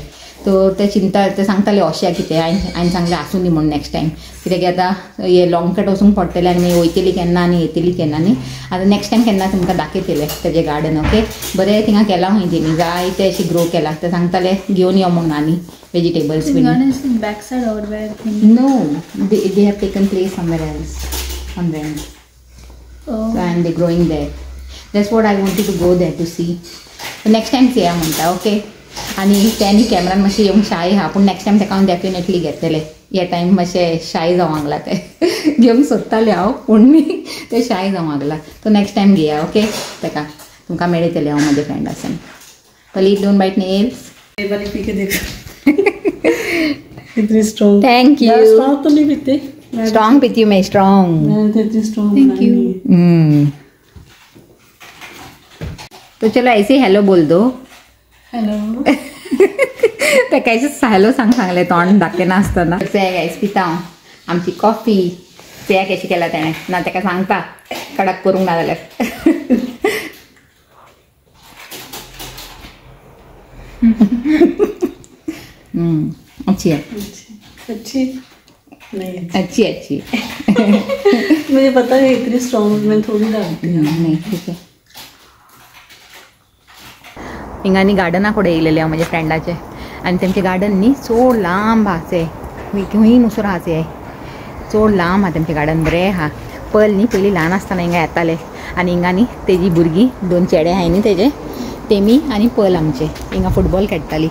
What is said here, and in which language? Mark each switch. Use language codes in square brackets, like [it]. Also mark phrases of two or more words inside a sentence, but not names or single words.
[kok] तर ते चिंता ते सांगताले अशें कितें हांवें सांगलें आसूं न्ही म्हणून [en] next time. [kok] कित्याक आतां हे लॉंग कट वचूंक पडटलें आनी मागीर वयतली केन्ना आनी येतली केन्ना न्ही. आतां [en] next time [kok] केन्ना तुमकां दाखयतलें तेजें [en] garden okay. [kok] बरें थिंगा केलां खंय तेणी जायते अशें ग्रो केलां. ते सांगताले घेवन यो म्हणून आनी [en] vegetables bean. No they have taken place somewhere else on rent. And they growing there. That's what I wanted to go there to see. next time [kok] चया म्हणटा ओके. आनी तेनी कॅमेरान मातशें येवंक शाय आहा पूण [en] next time [kok] ताका हांव डेफिनेटली घेतलें. ह्या टायम मातशें शाय जावंक लागला ते घेवंक सोदतालें हांव पूण न्ही ते शाय जावंक लागला. तो [en] next time [kok] घेया ओके. ताका तुमकां मेळयतलें हांव म्हाज्या फ्रेंडासान. [en] Please don't bite nails. Thank you. [hi] स्ट्रॉन्ग पिती मैं स्ट्रॉन्ग. [en] thank you. [hi] तो चलो ऐसे हेलो बोल दो. हॅलो. [kok] ते कांयच हॅलो सांगलें तोंड दाखयना आसतना. गायस पिता हांव आमची कॉफी. चेया कशी केला तेणें ना ताका सांगता कडक करूंक ना जाल्यार. [hi] अच्छी है. अच्छी नहीं अच्छी अच्छी. मुझे पता है इतनी स्ट्रॉन्ग मैं थोड़ी डालती हूँ. नहीं ठीक है. [kok] हिंगांनी गार्डना कडेन येयलेलें हांव म्हज्या फ्रेंडाचे. आनी तेमचें गार्डन न्ही चड लांब आहा. खंयी नुसर आहा ते चड लांब आहा तेमचें गार्डन. बरें आहा. पल न्ही पयलीं ल्हान आसतना हिंगा येताले. आनी हिंगा न्ही तेजी भुरगीं 2 चेडे आहाय न्ही तेजे तेमी आनी पल आमचे हिंगा फुटबॉल खेळटालीं.